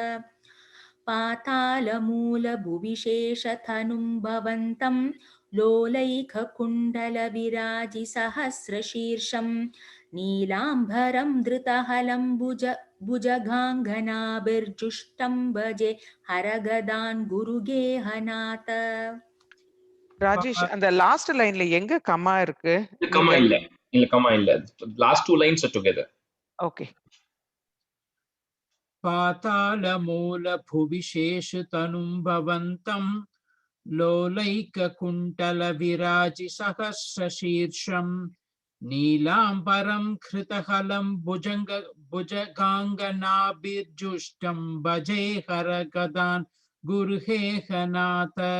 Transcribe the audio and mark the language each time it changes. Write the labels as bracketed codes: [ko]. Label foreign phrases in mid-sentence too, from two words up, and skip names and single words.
[sa] पातालमूलभुविशेषतनुं भवन्तं लोलैककुण्डलविराजिसहस्रशीर्षं नीलाम्बरं धृतहलं भुजगाङ्गनाभिर्जुष्टं भजे हरगदान् गुरुगेहनाथ. [ta] ராஜேஷ், அந்த [en] last line [ta] எங்க கமா இருக்கு? கமா இல்ல. கமா இல்ல. [en] Last two lines are together. Okay. [sa] पातालमूलभुविशेषतनुं भवन्तं लोलैककुण्टलविराजिसहस्रशीर्षं नीलाम्बरं कृतहलं भुजगाङ्गनाभिर्जुष्टं भजे हरगदान् गुरुहेहनाथ.